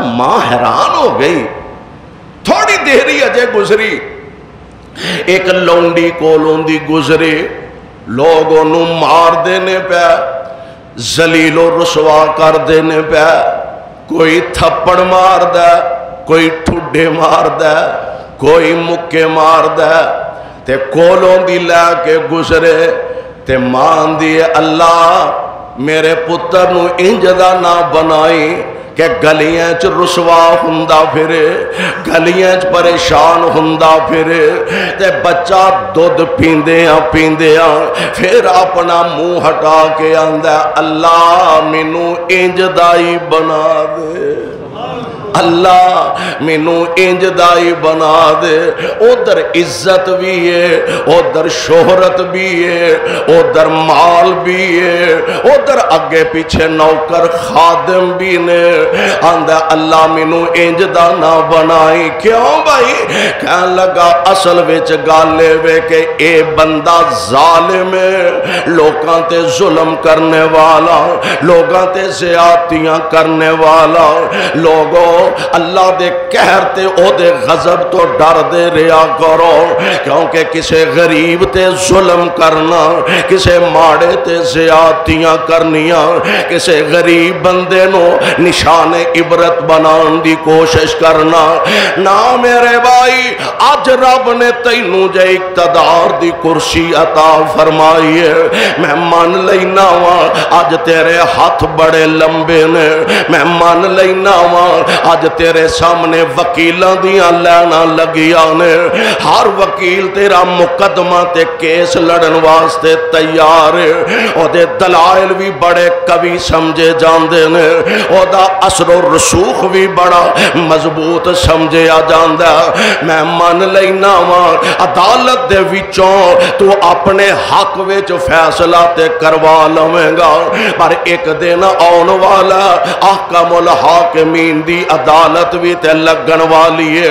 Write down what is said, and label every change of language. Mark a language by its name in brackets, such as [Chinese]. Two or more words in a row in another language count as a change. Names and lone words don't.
[Punjabi] ماں حیران ہو گئی. تھوڑی دیری اجے گزری، ایک لونڈی کولوں دی گزرے، لوگوں نو مار دینے پہ، ذلیل و رسوا کر دینے پہ، کوئی تھپڑ مار دے، کوئی ٹھڈے مار دے، کوئی مکے مار دے. تے کولوں دی لے کے گزرے تے مان دی اللہ میرے پتر نو انج دا نہ بنائی کہ گلیاں چ رسوا ہندا پھرے، گلیاں چ پریشان ہندا پھرے. تے بچہ دودھ پیندیاں پیندیاں پھر اپنا منہ ہٹا کے آندا اللہ مینوں انج دائی بنا دے. اللہ مینو انج دائی بنا دے. ادھر عزت بھی ہے, ادھر شہرت بھی ہے, ادھر مال بھی ہے, ادھر اگے پیچھے نوکر خادم بھی نے. آندا اللہ مینو انج دا نہ بنائی. کیوں بھائی؟ کہن لگا اصل وچ گل اے کہ اے بندہ ظالم ہے, لوکاں تے ظلم کرنے والا, لوگاں تے زیادتیاں کرنے والا. لوگوں اللہ دے قہر تے او دے غضب تو ڈر دے رہا کرو, کیونکہ کسے غریب تے ظلم کرنا, کسے ماڑے تے زیادتیاں کرنیاں, کسے غریب بندے نو نشان عبرت بنان دی کوشش کرنا نہ میرے بھائی. آج رب نے تینوں جے اقتدار دی کرسی عطا فرمائی ہے, میں مان لینا وا آج تیرے ہاتھ بڑے لمبے نے, میں مان لینا وا آج تیرے سامنے وکیلاں دیاں لینا لگیاں نے, ہر وکیل تیرا مقدمہ تے کیس لڑن واسطے تیار ہے, او دے دلائل بھی بڑے قوی سمجھے جاندے نے, او دا اثر و رسوخ بھی بڑا مضبوط سمجھے آ جاندہ. میں مان لینا وا عدالت دے وچوں تو اپنے حق وچ فیصلہ تے کروا لویں گا, پر ایک دن آن والا احکم الحاکمین دی عدالت بھی تے لگن والی ہے.